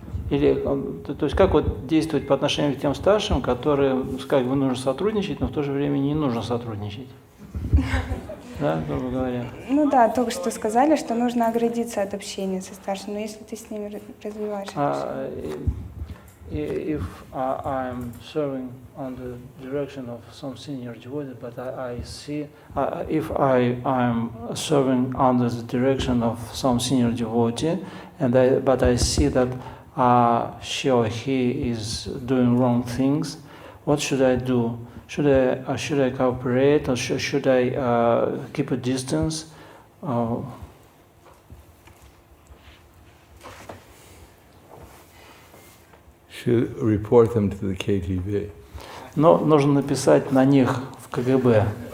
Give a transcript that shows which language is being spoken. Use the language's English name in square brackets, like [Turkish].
[Russian] Или, то есть как действовать по отношению к тем старшим, которые, нужно сотрудничать, но в то же время не нужно сотрудничать? Да, грубо говоря. Только что сказали, что нужно оградиться от общения со старшими, но если ты с ними развиваешь общение. [English] If I'm serving on the direction of some senior devotee, but I see, if I'm serving under the direction of some senior devotee, but I see that she or he is doing wrong things, what should I do? Should I cooperate, or should I keep a distance? Should report them to the KGB. [Russian] Но нужно написать на них в КГБ.